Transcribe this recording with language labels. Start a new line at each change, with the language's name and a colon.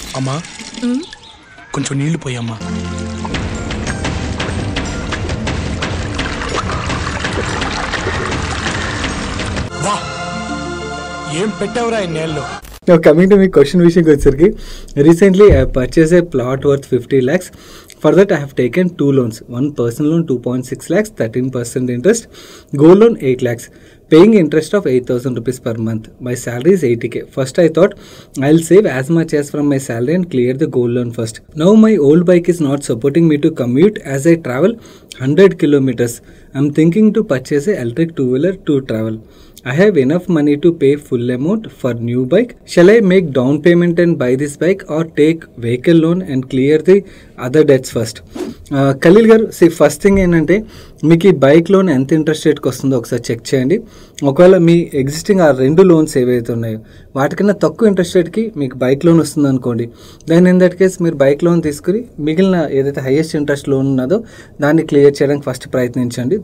Telugu: అమ్మా కొంచెం నీళ్లు పోయమ్మా. ఏం పెట్టావురా ఈ నేల్లో.
English: coming to మీ question
Telugu: విషయంకి వచ్చేసరికి,
English: Recently I purchase a plot worth 50 lakhs. For that I have taken 2 loans. One personal loan 2.6 lakhs, 13% interest. Gold loan 8 lakhs. Paying interest of 8,000 rupees per month. My salary is 80k. First I thought I'll save as much as from my salary and clear the gold loan first. Now my old bike is not supporting me to commute as I travel 100 kilometers. I'm thinking to purchase a electric two-wheeler to travel. I have enough money to pay full amount for new bike. Shall I make down payment and buy this bike or take vehicle loan and clear the other debts first?
Telugu: Khaleel గారు, first thing ఏంటంటే మీకు ఈ bike loan ఎంత interest రేట్కి వస్తుందో ఒకసారి check చేయండి. ఒకవేళ మీ ఎగ్జిస్టింగ్ ఆ 2 లోన్స్ ఏవైతే ఉన్నాయో వాటికన్నా తక్కువ ఇంట్రెస్ట్ రేట్కి మీకు బైక్ లోన్ వస్తుంది అనుకోండి, దాని
English: in that case
Telugu: మీరు బైక్ లోన్ తీసుకుని మిగిలిన ఏదైతే హైయెస్ట్ ఇంట్రెస్ట్ లోన్ ఉన్నదో దాన్ని క్లియర్ చేయడానికి ఫస్ట్ ప్రయత్నించండి.